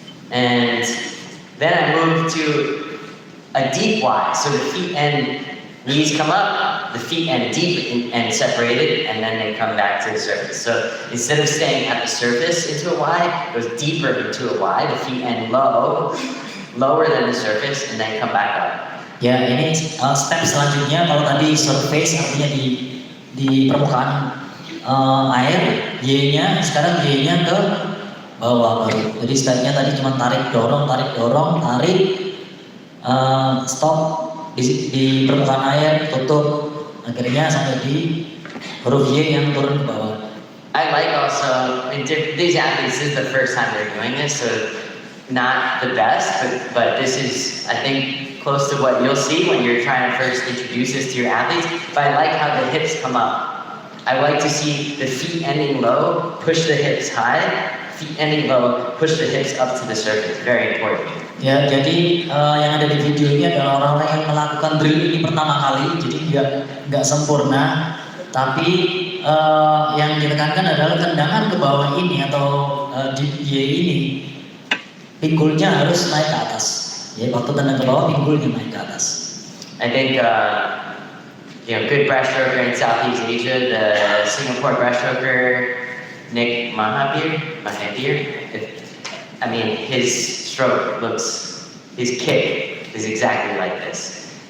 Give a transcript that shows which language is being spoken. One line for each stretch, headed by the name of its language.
English: And then I moved to a deep Y, so the feet and knees come up, the feet end deep and separated, and then they come back to the surface. So instead of staying at the surface into a Y, it goes deeper into a Y, the feet end low, lower than the surface, and then come back up.
Indonesian: Ya, ini step selanjutnya. Kalau tadi surface artinya di permukaan air, Y-nya, sekarang Y-nya ke bawah baru. Jadi stepnya tadi cuma tarik dorong, tarik, stop di permukaan air, tutup, akhirnya sampai di huruf Y yang turun ke bawah.
English: I like also, these athletes, this is the first time they're doing this, so not the best, but this is, I think, close to what you'll see when you're trying to first introduce this to your athletes. But I like how the hips come up. I like to see the feet ending low, push the hips high, feet ending low, push the hips up to the surface. Very important.
Indonesian: Ya, jadi yang ada di video ini adalah orang-orang yang melakukan drill ini pertama kali, jadi nggak sempurna, tapi yang ditekankan adalah tendangan ke bawah ini atau di Y ini, pinggulnya harus naik ke atas. Ya, waktu tendang ke bawah, pinggulnya naik ke atas.
English: I think good breaststroker in Southeast Asia, the Singapore breaststroker Nick Mahathir. I mean, his stroke his kick is exactly like this.